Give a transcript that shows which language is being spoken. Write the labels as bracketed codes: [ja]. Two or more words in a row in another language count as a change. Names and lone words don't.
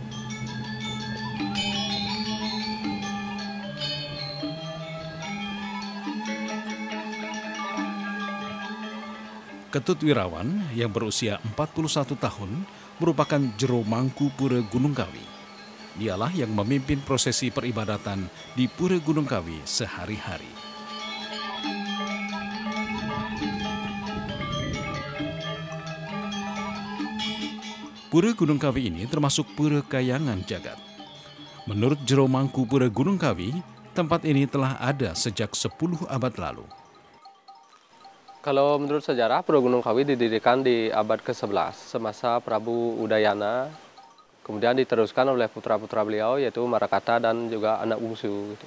[id] Ketut Wirawan yang berusia 41 tahun merupakan jero mangku Pura Gunung Kawi. Dialah yang memimpin prosesi peribadatan di Pura Gunung Kawi sehari-hari. Pura Gunung Kawi ini termasuk Pura Kayangan Jagat. Menurut jero mangku Pura Gunung Kawi, tempat ini telah ada sejak 10 abad lalu. Kalau menurut sejarah, Pura Gunung Kawi didirikan di abad ke-11 semasa Prabu Udayana. Kemudian diteruskan oleh putra-putra beliau yaitu Marakata dan juga anak bungsu. Gitu.